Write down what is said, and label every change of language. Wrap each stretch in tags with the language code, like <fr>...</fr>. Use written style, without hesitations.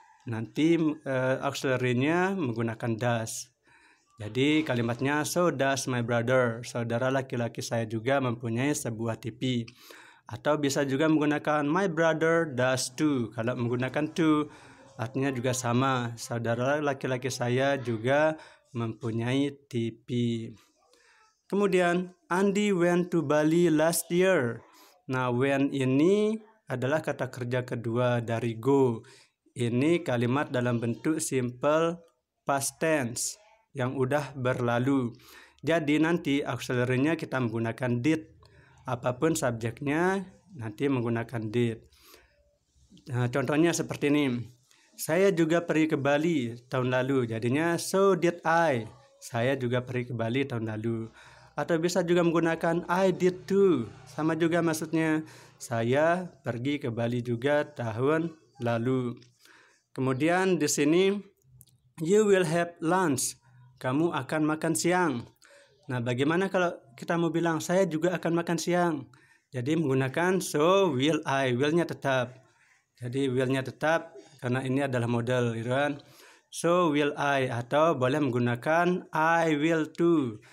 <id>Nanti auxiliary-nya menggunakan does. Jadi kalimatnya</id> <en>so does my brother.</en> <id>Saudara laki-laki saya juga mempunyai sebuah TV. Atau bisa juga menggunakan</id> <en>my brother does too.</en> <id>Kalau menggunakan to artinya juga sama. Saudara laki-laki saya juga mempunyai TV. Kemudian</id> <en>Andy went to Bali last year.</en> <id>Nah, when ini adalah kata kerja kedua dari go. Ini kalimat dalam bentuk simple past tense yang udah berlalu. Jadi nanti auxiliary-nya kita menggunakan did. Apapun subjeknya nanti menggunakan did. Nah, contohnya seperti ini. Saya juga pergi ke Bali tahun lalu. Jadinya</id> <en>so did I.</en> <id>Saya juga pergi ke Bali tahun lalu. Atau bisa juga menggunakan</id> <en>I did too.</en> <id>Sama juga maksudnya. Saya pergi ke Bali juga tahun lalu. Kemudian di sini</id> <en>you will have lunch.</en> <id>Kamu akan makan siang. Nah, bagaimana kalau kita mau bilang saya juga akan makan siang? Jadi menggunakan</id> <en>so will I.</en> <id>Will-nya tetap. Jadi will-nya tetap karena ini adalah model, gitu kan.</id> <en>So will I,</en> <id>atau boleh menggunakan</id> <en>I will too.</en>